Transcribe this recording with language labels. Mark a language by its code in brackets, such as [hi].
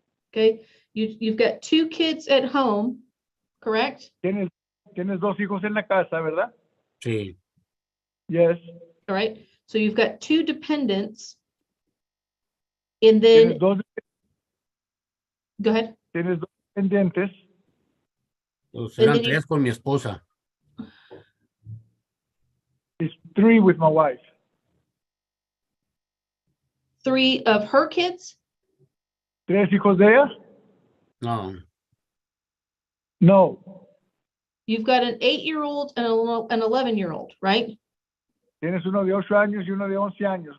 [en] Okay, you've got 2 kids at home, correct? [es] Tienes 2 hijos en la casa, ¿verdad? Sí, [en] Yes. All right, so you've got 2 dependents. And then, go ahead. [es] Tienes 2 pendientes. pues [en] And [es] eran [en] then you- [es] 3 con mi esposa. [en] It's 3 with my wife. 3 of her kids? [es] 3 hijos de ella? No, [en] No. You've got an 8-year-old and an 11-year-old, right? [es] Tienes uno de 8 años y uno de 11 años,